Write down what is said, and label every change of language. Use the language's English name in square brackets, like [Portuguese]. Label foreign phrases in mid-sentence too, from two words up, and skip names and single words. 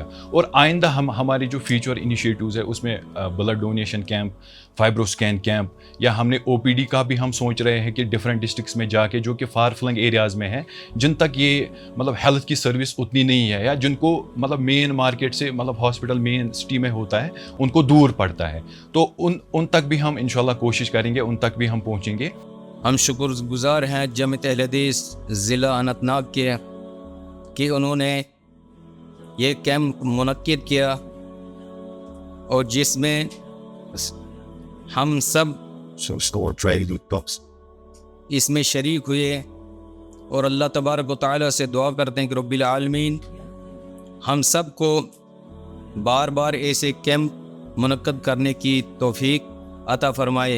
[Urdu] اور آئندہ ہمارے جو [English] future initiatives [Urdu] ہے اس میں [English] blood donation camp, FibroScan camp, [Urdu] یا ہم نے OPD کا بھی ہم سوچ رہے ہیں کہ [English] different districts [Urdu] میں جا کے جو کہ [English] far flung areas [Urdu] میں ہیں جن تک یہ مطلب ہیلتھ کی سروس اتنی نہیں ہے یا جن کو مطلب [English] main market [Urdu] سے مطلب ہاسپٹل [English] main city [Urdu] میں ہوتا ہے ان کو دور پڑتا ہے، تو ان تک بھی ہم انشاءاللہ کوشش کریں گے، ان تک بھی ہم پہنچیں گے. ہم شکر گزار ہیں جمیعت اہل حدیث ضلع اننت ناگ کے کہ انہوں نے یہ کیمپ منعقد کیا اور جس میں ہم سب اس میں شریک ہوئے. اور [Arabic] اللہ تبارک و تعالیٰ [Urdu] سے دعا کرتے ہیں کہ [Arabic] رب العالمین [Urdu] ہم سب کو بار بار ایسے کیمپ منعقد کرنے کی توفیق عطا فرمائے.